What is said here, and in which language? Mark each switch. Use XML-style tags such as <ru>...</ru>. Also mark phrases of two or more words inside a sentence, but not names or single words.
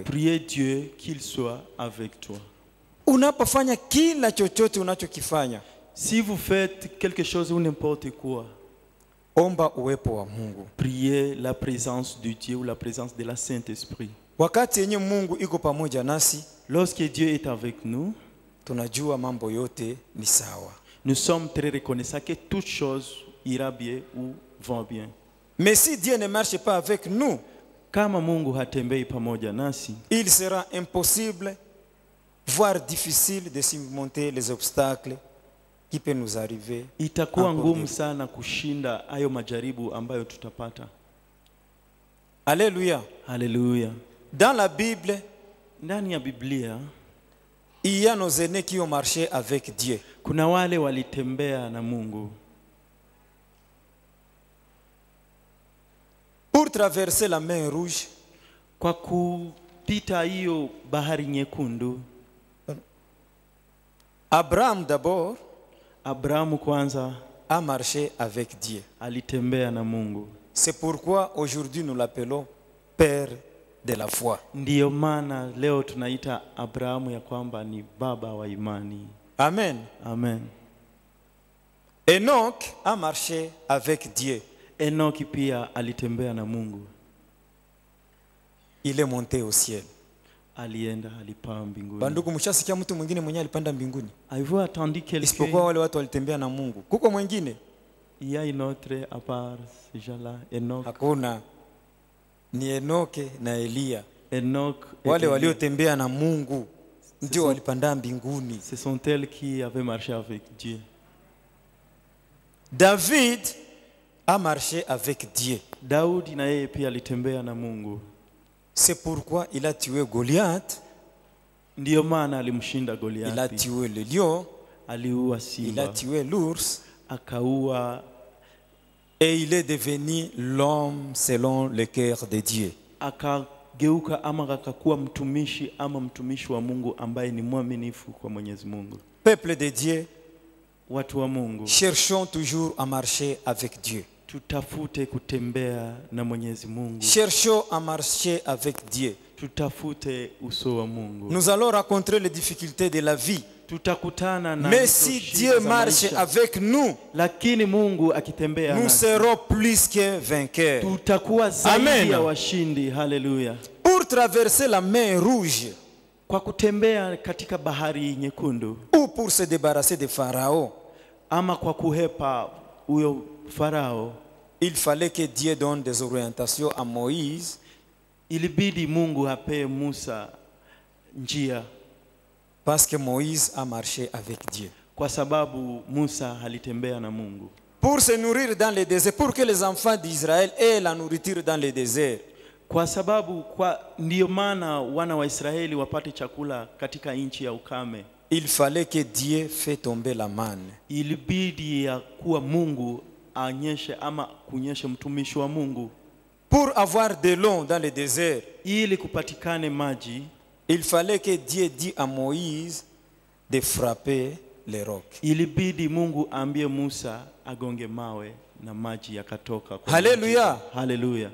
<fr>priez Dieu qu'il soit avec toi.</fr> <sw>Unapofanya kila chochote unachokifanya,</sw> <fr>Si vous faites quelque chose ou n'importe quoi,</fr> <sw>omba uwepo wa Mungu.</sw> <fr>priez la présence de Dieu ou la présence de la Saint-Esprit.</fr> <sw>Wakati yenye Mungu iko pamoja nasi,</sw> <fr>Lorsque Dieu est avec nous,</fr> <sw>tunajua mambo yote ni sawa.</sw> <fr>nous sommes très reconnaissants que toute chose ira bien ou va bien. Mais si Dieu ne marche pas avec nous,</fr> <sw>Kama Mungu hatembei pamoja nasi,</sw> <fr>il sera impossible, voire difficile de surmonter les obstacles qui peuvent nous arriver.</fr> <sw>itakuwa</sw> <fr>Encore</fr> <sw>ngumu</sw> <fr>des-</fr> <sw>sana kushinda hayo majaribu ambayo tutapata.</sw> <fr>Alléluia.</fr> <sw>Haleluya.</sw> <fr>Dans la Bible,</fr> <sw>Ndani ya Biblia</sw> <fr>il y a nos aînés qui ont marché avec Dieu.</fr> <sw>kuna wale walitembea na Mungu</sw> <fr>Pour traverser la mer Rouge,</fr> <sw>kwa kupita hiyo bahari nyekundu.</sw> <fr>Abraham d'abord</fr> <sw>Abrahamu kwanza</sw> <fr>a marché avec Dieu.</fr> <sw>alitembea na Mungu.</sw> <fr>C'est pourquoi aujourd'hui nous l'appelons Père de la foi.</fr> <sw>Ndiyo maana leo tunaita Abrahamu ya kwamba ni baba wa imani.</sw> <fr>Amen.</fr> <sw>Amen.</sw> <fr>Enoch a marché avec Dieu.</fr> <sw>Enoki pia alitembea na Mungu.</sw> <fr>Il est monté au ciel.</fr> <sw>Alienda, alipaa mbinguni. Bandugu, mshasikia mtu mwingine mwenye alipanda mbinguni?</sw> <fr>Avez-vous attendu</fr> <sw>Isipokuwa</sw> <fr>quelqu'un?</fr> <sw>wale watu walitembea na Mungu. Kuko mwingine?</sw> <fr>Il y a une autre à part ces gens-là. Enoch.</fr> <sw>Hakuna. Ni Enoke na Elia.</sw> <fr>Enoch et</fr> <sw>Wale</sw> <fr>Élie.</fr> <sw>waliotembea na Mungu ndio</sw> <fr>sont-</fr> <sw>walipanda mbinguni.</sw> <fr>Ce sont elles qui avaient marché avec Dieu. David a marché avec Dieu.</fr> <sw>Daudi na yeye pia alitembea na Mungu.</sw> <fr>C'est pourquoi il a tué Goliath,</fr> <sw>Ndiyo maana alimshinda</sw> <fr>il a</fr> <sw>Goliathi.</sw> <fr>tué le lion,</fr> <sw>Aliua</sw> <fr>il a</fr> <sw>simba,</sw> <fr>tué l'ours</fr> <sw>akaua,</sw> <fr>et il est devenu l'homme selon le cœur de Dieu.</fr> <sw>akageuka ama akakuwa mtumishi ama mtumishi wa Mungu ambaye ni mwaminifu kwa Mwenyezi Mungu.</sw> <fr>Peuple de Dieu,</fr> <sw>Watu wa Mungu,</sw> <fr>cherchons toujours à marcher avec Dieu.</fr> <sw>tutafute kutembea na Mwenyezi Mungu.</sw> <fr>Cherchons à marcher avec Dieu.</fr> <sw>Tutafute uso wa Mungu.</sw> <fr>Nous allons rencontrer les difficultés de la vie.</fr> <sw>Tutakutana na</sw> <fr>Mais</fr> <sw>hizo</sw> <fr>si</fr> <sw>shida</sw> <fr>Dieu</fr> <sw>za</sw> <fr>marche</fr> <sw>maisha.</sw> <fr>avec nous,</fr> <sw>Lakini Mungu akitembea</sw> <fr>nous</fr> <sw>nasi,</sw> <fr>serons plus que vainqueurs.</fr> <sw>tutakuwa zaidi</sw> <fr>Amen.</fr> <sw>ya washindi. Haleluya.</sw> <fr>Pour traverser la mer Rouge</fr> <sw>Kwa kutembea katika bahari nyekundu</sw> <fr>ou pour se débarrasser de Pharaon,</fr> <sw>ama kwa kuhepa huyo Farao,</sw> <fr>il fallait que Dieu donne des orientations à Moïse,</fr> <sw>ilibidi Mungu apee Musa njia,</sw> <fr>parce que Moïse a marché avec Dieu.</fr> <sw>kwa sababu Musa alitembea na Mungu.</sw> <fr>Pour se nourrir dans le désert, pour que les enfants d'Israël aient la nourriture dans le désert,</fr> <sw>Kwa sababu ndiyo maana wana wa Israeli wapate chakula katika nchi ya ukame.</sw> <fr>il fallait que Dieu fait tomber la manne.</fr> <sw>Ilibidi ya kuwa Mungu anyeshe ama kunyeshe mtumishi wa Mungu.</sw> <fr>Pour avoir de l'eau dans le désert,</fr> <sw>Ili kupatikane maji,</sw> <fr>il fallait que Dieu dise à Moïse de frapper les rocs.</fr> <sw>ilibidi Mungu ambie Musa agonge mawe na maji yakatoka. Haleluya. maji. Haleluya.</sw>